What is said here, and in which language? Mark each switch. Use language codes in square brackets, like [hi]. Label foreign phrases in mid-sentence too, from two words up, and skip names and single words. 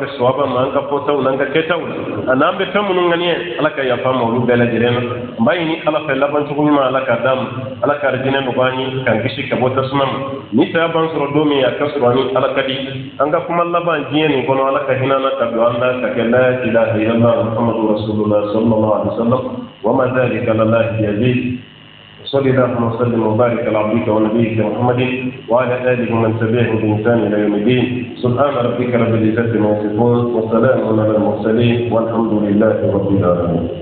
[bm] bɛ sawaba ma an ka fɔtaw n'an ka kɛtaw la an'an bɛ fɛn minnu ŋaniya ala ka yafa ma olu bɛɛ lajɛlen na an b'a ɲini ala fɛ laban cogo ɲuman ala k'a d'an ma ala ka arijinɛ nɔgɔya an ye k'an kisi ka bɔ tasuma ma ni saya b'an sɔrɔ don min a ka sɔrɔ ani ala ka di an ka kuma laban diɲɛ nin kɔnɔ ala ka hinɛ an na ka don an na ka kɛ [ar] لا إله إلا الله محمد رسول الله صلى الله عليه وسلم وما ذلك لله يزيد وصلى الله وسلم وبارك على عبدك ونبيك محمد وعلى اله ومن تبعه بإحسان الى يوم الدين سبحان ربك رب العزه عما يصفون وسلام على المرسلين والحمد لله رب العالمين.